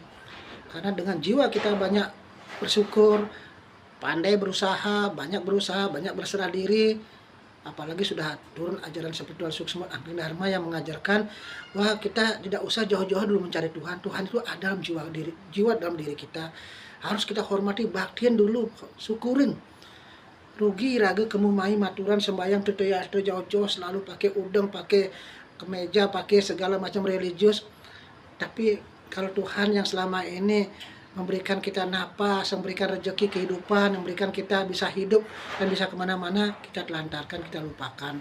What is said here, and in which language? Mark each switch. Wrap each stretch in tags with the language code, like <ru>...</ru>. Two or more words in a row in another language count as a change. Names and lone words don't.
<id>Karena dengan jiwa kita banyak bersyukur, pandai berusaha, banyak berserah diri, apalagi sudah turun ajaran spiritual Suksma Angling Dharma yang mengajarkan bahwa kita tidak usah jauh-jauh dulu mencari Tuhan. Tuhan itu ada dalam jiwa dalam diri kita. Harus kita hormati, baktiin dulu, syukurin.</id> <ban>Rugi raga kemumai maturan sembahyang teteyas</ban> <id>jauh-jauh selalu pakai udeng, pakai kemeja, pakai segala macam religius. Tapi kalau Tuhan yang selama ini memberikan kita napas, memberikan rezeki kehidupan, memberikan kita bisa hidup dan bisa kemana-mana, kita telantarkan, kita lupakan.</id>